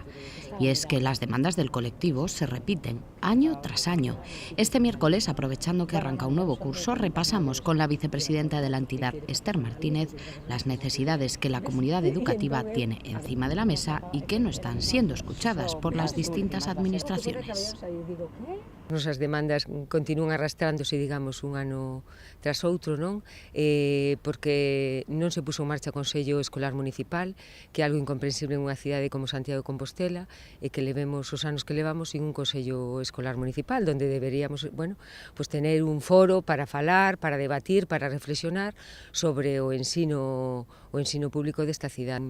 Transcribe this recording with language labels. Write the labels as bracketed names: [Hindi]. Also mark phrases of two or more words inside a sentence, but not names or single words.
[Spanish] Y es que las demandas del colectivo se repiten año tras año. Este miércoles, aprovechando que arranca un nuevo curso, repasamos con la vicepresidenta de la entidad, Esther Martínez, las necesidades que la comunidad educativa tiene encima de la mesa y que no están siendo escuchadas por las distintas administraciones. [Galician] Nosas demandas continúan arrastrándose, digamos, un ano tras outro, non? Porque non se puso en marcha o Consello Escolar Municipal, que é algo incomprensible en unha cidade como Santiago de Compostela, e que levemos os anos que levamos sin un Consello Escolar Municipal, [Spanish] donde deberíamos, bueno, pues tener un foro [Galician] para falar, para debatir, para reflexionar sobre o ensino público desta cidade.